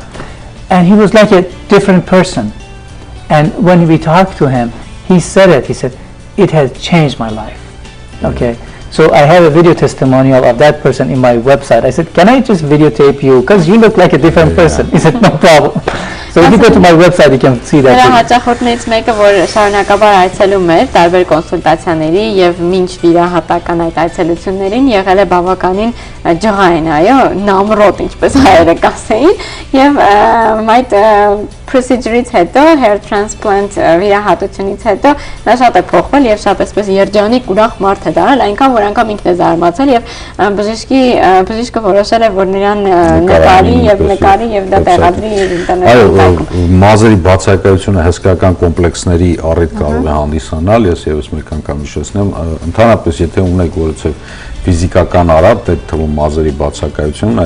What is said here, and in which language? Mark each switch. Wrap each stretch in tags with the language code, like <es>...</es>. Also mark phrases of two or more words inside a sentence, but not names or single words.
<en>And he was like a different person. And when we talked to him, he said it. He said, it has changed my life. Okay. So I have a video testimonial of that person in my website. I said, can I just videotape you? Because you look like a different person. He said, no problem. So if you go to my website, you can see that.</en> <hy>Հաճախորդներից մեկը, որ շարունակաբար այցելում էր տարբեր կոնսուլտացիաների եւ մինչ վիրահատական այդ այցելություններին եղել է բավականին ջղային, այո, նամրոտ, ինչպես հայերը կասեին, եւ այդ procedure-ից հետո,</hy> <en>hair transplant</en> <hy>վիրահատությունից հետո նա շատ է փոխվել եւ շատ էսպես երջանիկ ուրախ մարդ է դարձել, այնքան որ անգամ ինքն է զարմացել եւ բժիշկը որոշել է որ նրան նկարի եւ դա տեղադրի ինտերնետում։ Մազերի բացակայությունը հսկական կոմպլեքսների առիթ կարող է հանդիսանալ, ես եւս մեկ անգամ հիշեցնեմ, ընդհանրապես եթե ունեք որևէ ֆիզիկական արատ, այդ թվում մազերի բացակայություն,</hy>